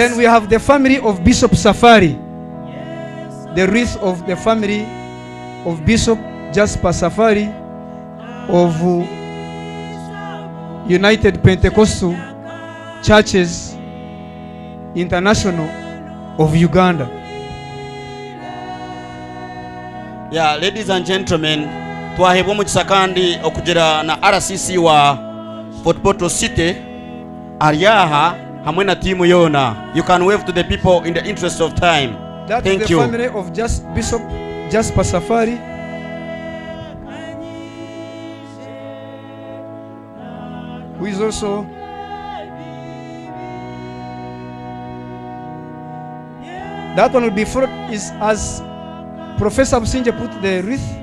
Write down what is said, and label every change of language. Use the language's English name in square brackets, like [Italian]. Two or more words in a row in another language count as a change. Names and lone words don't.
[English] Then we have the family of Bishop Safari. The wreath of the family of Bishop Jasper Safari of United Pentecostal Churches International of Uganda. Yeah, ladies and gentlemen, [Tooro] twahebwa mukisa kandi okugera na RCC wa Fort Portal City Ariaha hamwe na timu yona. [English] You can wave to the people in the interest of time. That Thank is the you. family of Bishop Jasper Safari. Who is also that one will be followed is as Professor Businje put the wreath.